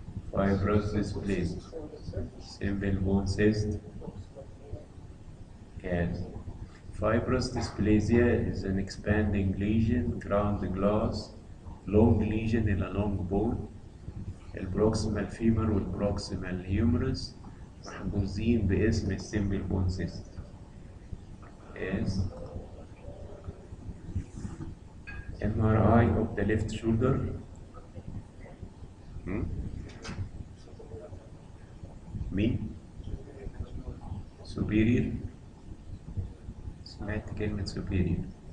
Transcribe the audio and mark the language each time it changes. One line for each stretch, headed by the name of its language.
English: Fibrous dysplasia, simple bone cyst. Yes. Fibrous dysplasia is an expanding lesion, ground glass, long lesion in a long bone.
Arabic: البروكسيمال فيمر والبروكسيمال هيومرس محجوزين باسم السمبل بون سيست.
English: Yes. MRI of the left shoulder.
Arabic: مين؟ superior. سمعت كلمة superior.